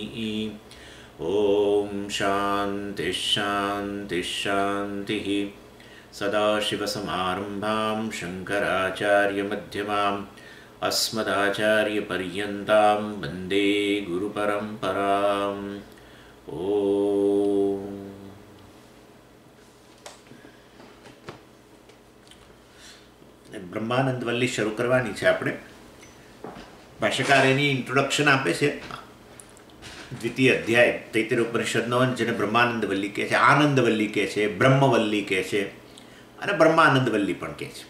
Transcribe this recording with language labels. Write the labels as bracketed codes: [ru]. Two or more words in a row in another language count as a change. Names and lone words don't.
[sa] ॐ शान्तिः शान्तिः शान्तिः। सदाशिवसमारम्भां शङ्कराचार्यमध्यमाम् अस्मदाचार्यपर्यन्तां वन्दे गुरुपरम्पराम्। [gu] ओम બ્રહ્માનંદ વલ્લી શરૂ કરવાની છે આપણે. ભાષ્યકાર એની ઇન્ટ્રોડક્શન આપે છે. દ્વિતીય અધ્યાય તૈત્તરીય ઉપનિષદનો, જેને બ્રહ્માનંદ વલ્લી કહે છે, આનંદ વલ્લી કહે છે, બ્રહ્મવલ્લી કહે છે અને બ્રહ્માનંદ વલ્લી પણ કહે છે.